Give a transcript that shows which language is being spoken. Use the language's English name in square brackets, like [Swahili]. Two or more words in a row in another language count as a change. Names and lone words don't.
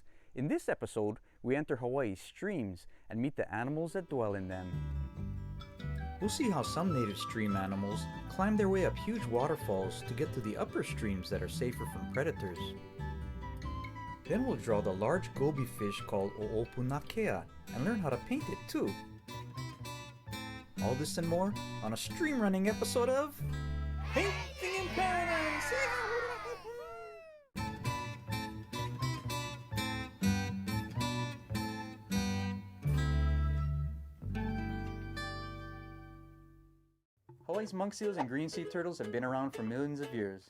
[English] In this episode, we enter Hawaii's streams and meet the animals that dwell in them. We'll see how some native stream animals climb their way up huge waterfalls to get to the upper streams that are safer from predators. Then we'll draw the large goby fish called ʻoʻopu nākea and learn how to paint it too. All this and more on a stream running episode of Painting in Paradise! Hawaii's monk seals and green sea turtles have been around for millions of years.